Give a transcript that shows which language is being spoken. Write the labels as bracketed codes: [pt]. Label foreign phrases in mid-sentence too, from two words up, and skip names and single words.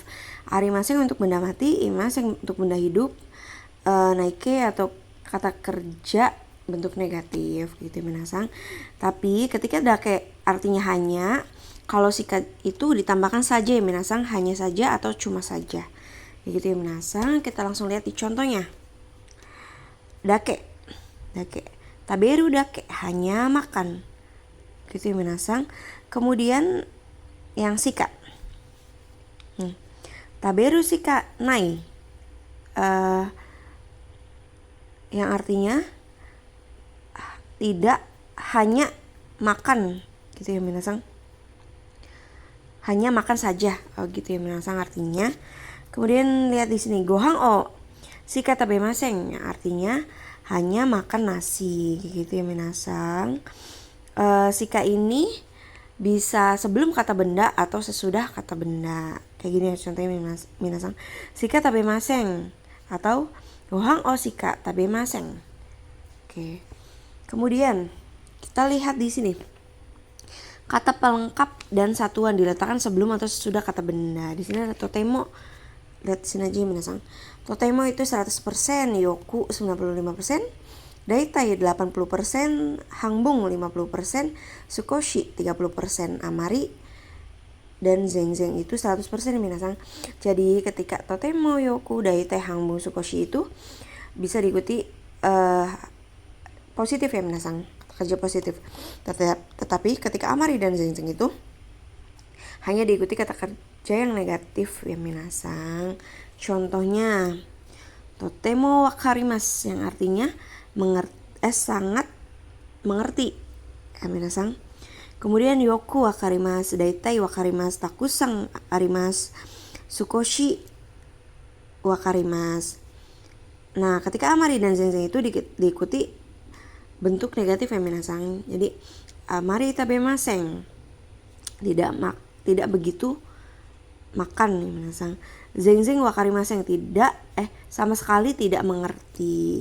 [id] Arimasen untuk benda mati, imasen untuk benda hidup, naike atau kata kerja bentuk negatif gitu minasan. Tapi ketika dake artinya hanya, kalau shika itu ditambahkan saja ya minasan, hanya saja atau cuma saja. Gitu ya minasan. Kita langsung lihat di contohnya. [ja] だけ。食べるだけ, [id] hanya makan. Gitu ya minasan. Kemudian yang shika. [ja] 食べるしかない. [id] Yang artinya tidak, hanya makan gitu ya minasan. Hanya makan saja. Gitu ya minasan artinya. Kemudian lihat di sini [ja] ご飯をしか食べません, [id] yang artinya hanya makan nasi gitu ya minasan. Shika ini bisa sebelum kata benda atau sesudah kata benda. Kayak gini ya contohnya minasan. [ja] しか食べません atau ご飯をしか食べません. [id] Oke. Kemudian kita lihat di sini. Kata pelengkap dan satuan diletakkan sebelum atau sesudah kata benda. Di sini ada totemo. Lihat sini aja minasan. Totemo itu 100%, yoku 95%, daitai 80%, hangbung 50%, sukoshi 30%, amari dan zeng-zeng itu 100% minasan. Jadi ketika totemo, yoku, daitai, hangbung, sukoshi itu bisa diikuti positif ya minasan, kerja positif. Tetapi ketika amari dan zeng-zeng itu hanya diikuti kata kerja yang negatif ya minasan. [ja] Contohnya とても分かります, [id] yang artinya sangat mengerti ya minasan. [ja] Kemudian よく分かります、だいたい分かります、たくさんあります、少し分かります. [id] Nah, ketika amari dan zeng-zeng itu diikuti bentuk negatif ya minasan. Jadi [ja] あまり食べません, [id] tidak begitu makan ya minasan. [ja] 全然分かりません, [id] tidak sama sekali tidak mengerti.